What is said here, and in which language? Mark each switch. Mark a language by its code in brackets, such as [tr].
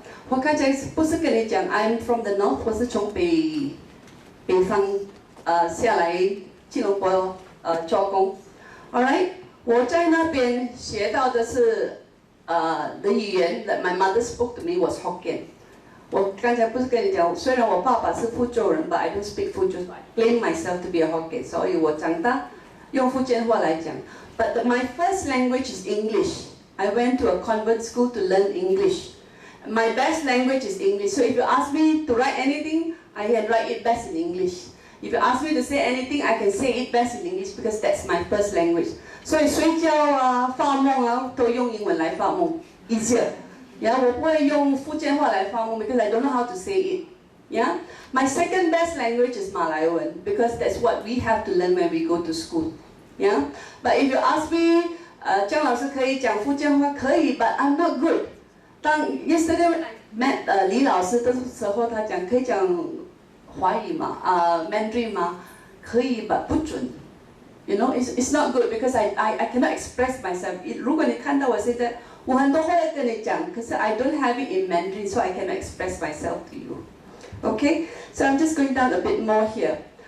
[zh] 我刚才不是跟你讲 [en] I'm from the north， [zh] 我是从北方下来吉隆坡做工。 Alright， 我在那边学到的是的语言 [en] that my mother spoke to me was Hokkien。 [zh] 我刚才不是跟你讲，虽然我爸爸是福州人 ， [en] but I don't speak [zh] 福州 ， [en] I claim myself to be a Hokkien， [zh] 所以我长大用福建话来讲。 [en] But my first language is English. I went to a convent school to learn English. My best language is English. So if you ask me to write anything, I can write it best in English. If you ask me to say anything, I can say it best in English because that's my first language. [zh] 所以睡觉啊、发梦啊，都用英文来发梦 ， [en] easier. Yeah， [zh] 我不会用福建话来发梦 [en] because I don't know how to say it. Yeah. My second best language is Malayan because that's what we have to learn when we go to school. Yeah. But if you ask me, [zh] 姜老师可以讲福建话，可以 [en] ，but I'm not good. [zh] 当 yesterday when I met 李老师的时候，他讲可以讲华语嘛，Mandarin 嘛，可以 but 不准。 [en] You know, it's not good because I cannot express myself. [zh] 如果你看到我现在，我很多话要跟你讲，可是 [en] I don't have it in Mandarin, so I cannot express myself to you. Okay, so I'm just going down a bit more here.